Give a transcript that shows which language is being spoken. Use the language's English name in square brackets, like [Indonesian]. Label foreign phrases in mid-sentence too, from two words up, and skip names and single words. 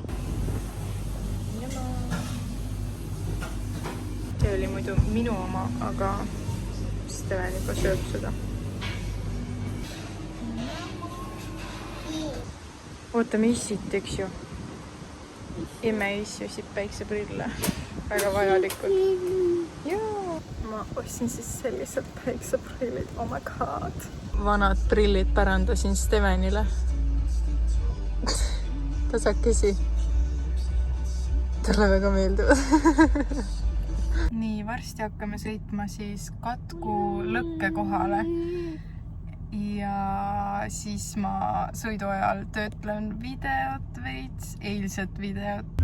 [Estonian] See oli muidu minu oma, aga Steven juba sööb seda. Ootame issit, eks ju. Imme issi osib päikseprille. Väga vajalikud. Jaa. Ma ostsin siis sellised päikseprillid. [English] Oh my god. [Estonian] Vanad prillid pärandasin Stevenile. Tasakesi. Talle väga meeldivad. Nii, varsti hakkame sõitma siis Katku lõkke kohale. Ja siis ma sõidu ajal töötlen videot veits, eilset videot.